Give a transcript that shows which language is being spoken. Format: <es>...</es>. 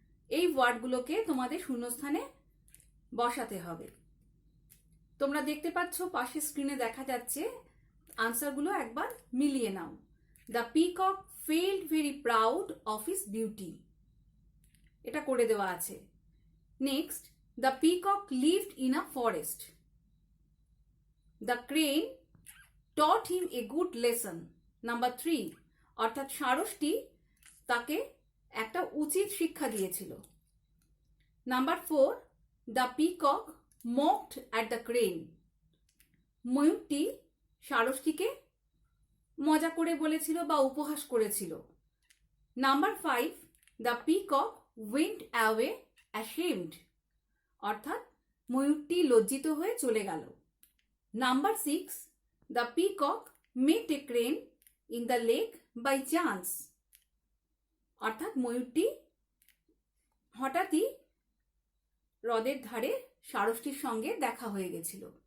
<bn>এই ওয়ার্ডগুলোকে তোমাদের শূন্যস্থানে বসাতে হবে। তোমরা দেখতে পাচ্ছ পাশের স্ক্রিনে দেখা যাচ্ছে, আনসারগুলো একবার মিলিয়ে নাও।</bn> <en>the peacock felt very proud of his beauty,</en> <bn>এটা করে দেওয়া আছে।</bn> <en>Next, the peacock lived in a forest. The crane taught him a good lesson.</en> <bn>Number 3, অর্থাৎ ষাঁড়সটি তাকে একটা উচিত শিক্ষা দিয়েছিল।</bn> <en>Number 4, the peacock mocked at the crane.</en> <bn>ময়ূরটি ষাঁড়সটিকে মজা করে বলেছিল বা উপহাস করেছিল।</bn> <en>number 5, the peacock went away ashamed,</en> <bn>অর্থাৎ ময়ূরটি লজ্জিত হয়ে চলে গেল।</bn> <en>number 6, the peacock met a crane in the lake by chance,</en> <bn>অর্থাৎ ময়ূরটি হঠাৎই হ্রদের ধারে ষাঁড়সটির সঙ্গে দেখা হয়ে গেছিল।</bn>